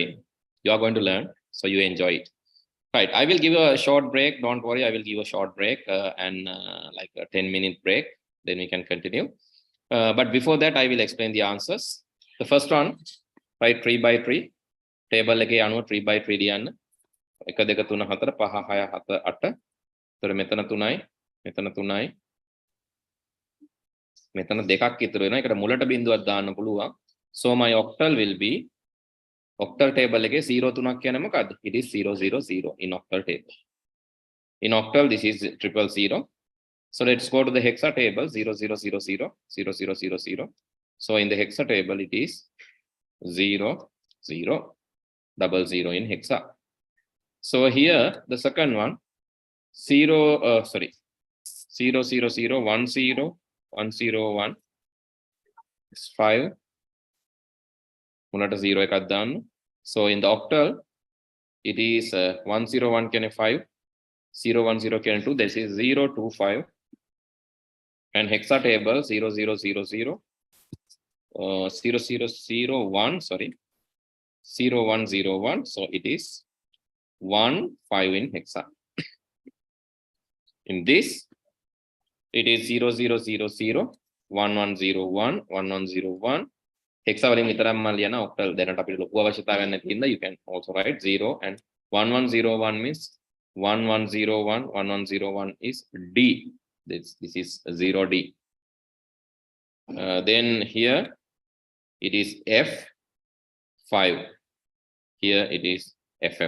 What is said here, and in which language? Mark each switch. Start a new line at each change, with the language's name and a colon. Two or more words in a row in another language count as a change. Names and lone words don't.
English: You are going to learn, so you enjoy it. Right, I will give you a short break. Don't worry, I will give a short break and like a 10-minute break. Then we can continue. But before that, I will explain the answers. The first one, right, 3 by 3.
Sinhala: Table එකේ අනුව 3 by 3 ලියන්න. 1 2 3 4 5 6 7 8. ඒතර මෙතන 3යි, මෙතන 3යි. මෙතන දෙකක් ඉතුරු වෙනවා. ඒකට මුලට බිඳුවක් දාන්න පුළුවන්.
English: So my octal will be octal table
Sinhala: එකේ 0 3ක් කියන්නේ මොකද්ද?
English: It is 0 0 0 in octal table. In octal this is 0 0 0. So let's go to the hexa table 0 0 0 0 0 0 0 0. So in the hexa table it is 0 0 0 0 in hexa. So here the second one 0 0 0 0 1 0 1 0 1 is 5.
Sinhala: මුලට 0 එකක් දාන්න.
English: So in the octal it is 1 0 1
Sinhala: කියන්නේ 5, 0 1 0 කියන්නේ 2.
English: This is 0 2 5. And hexa table 0 0 0 0 0 0 0 1, sorry, 0 1 0 1. So it is 1 5 in hexa. In this it is 0 0 0 0 1 1 0 1 1 1 0 1.
Sinhala: Hexa වලින් විතරක් මම ලියන octal දැනට අපිට ලොකු අවශ්‍යතාවයක් නැති හින්දා
English: you can also write 0 and 1 1 0 1 means 1 1 0 1 1 1 0 1 is D. This is 0D. Then here it is F5. Here it is FF.